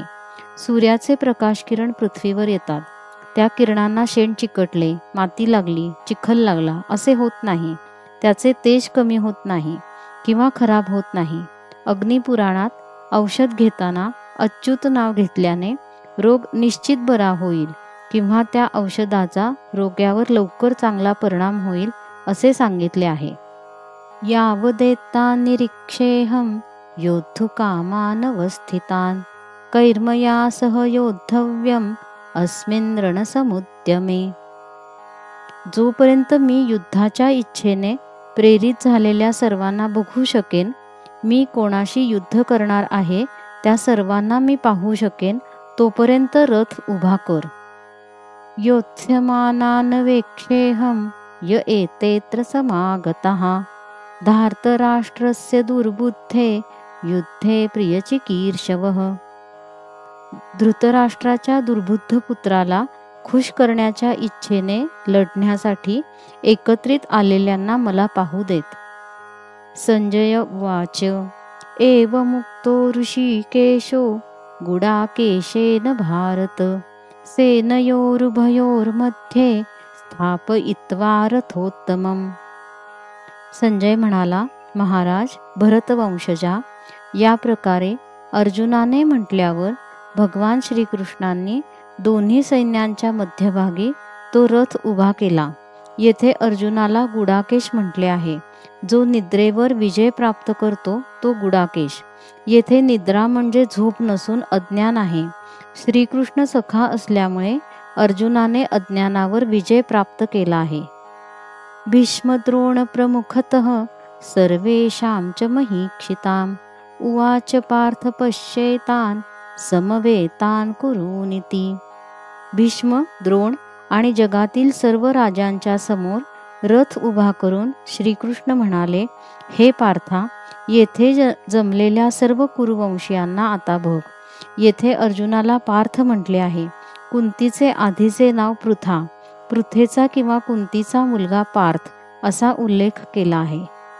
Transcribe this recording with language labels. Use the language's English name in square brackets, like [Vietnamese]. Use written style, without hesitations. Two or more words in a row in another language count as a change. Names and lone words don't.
[Marathi] सूर्याचे प्रकाश किरण पृथ्वीवर येतात, त्या किरणांना शेण चिकटले, माती लागली, चिखल लागला असे होत नाही, त्याचे तेज कमी होत नाही किंवा खराब होत नाही. अग्निपुराणात औषध घेताना अच्युत नाव घेतल्याने रोग निश्चित बरा होईल किंवा त्या औषधाचा रोग्यावर लवकर चांगला परिणाम होईल असे सांगितले आहे. [Sanskrit] यावदेता निरीक्षेहम योद्धुकामानवस्थितान कैर्मया सह योद्धव्यम अस्मिन् रणसमुद्यमे. [Marathi] जोपर्यंत मी युद्धाच्या इच्छेने प्रेरित झालेल्या सर्वांना बघू शकेन, मी कोणाशी युद्ध करणार आहे त्या सर्वांना मी पाहू शकेन, तोपर्यंत रथ उभा कर. [Sanskrit] योत्स्यमानान वेक्षेहम य एतेत्र समागतः धार्तराष्ट्रस्य दुर्बुद्धे युद्धे प्रियचिकीर्षवः. [Marathi] धृतराष्ट्राच्या दुर्बुद्ध पुत्राला खुश करण्याच्या इच्छेने लढण्यासाठी एकत्रित आलेल्यांना मला पाहू देत. [Sanskrit] संजय उवाच एवमुक्तो ऋषिकेशो गुडाकेशेन भारत सेनयोरुभयोर्मध्ये स्थापयित्वा रथोत्तमम्. [Marathi] संजय म्हणाला, महाराज भरतवंशजा, या प्रकारे अर्जुनाने म्हटल्यावर भगवान श्रीकृष्णांनी दोन्ही सैन्यांच्या मध्यभागी तो रथ उभा केला. येथे अर्जुनाला गुडाकेश म्हटले आहे. जो निद्रेवर विजय प्राप्त करतो तो गुडाकेश. येथे निद्रा म्हणजे झोप नसून अज्ञान आहे. श्रीकृष्ण सखा असल्यामुळे अर्जुनाने अज्ञानावर विजय प्राप्त केला आहे. [Sanskrit] भीष्मद्रोण प्रमुखतः सर्वेषां च महीक्षिताम् उवाच पार्थ पश्येतान् समवेतान् कुरूनिति. [Marathi] भीष्म, द्रोण आणि जगातील सर्व राजांच्या समोर रथ उभा करून श्रीकृष्ण म्हणाले, हे पार्था, येथे जमलेल्या सर्व कुरुवंशीयांना आता बघ. येथे अर्जुनाला पार्थ म्हटले आहे. कुंतीचे आधीचे नाव पृथा, पृथेचा किंवा कुंतीचा मुलगा पार्थ असा उल्लेख केला आहे.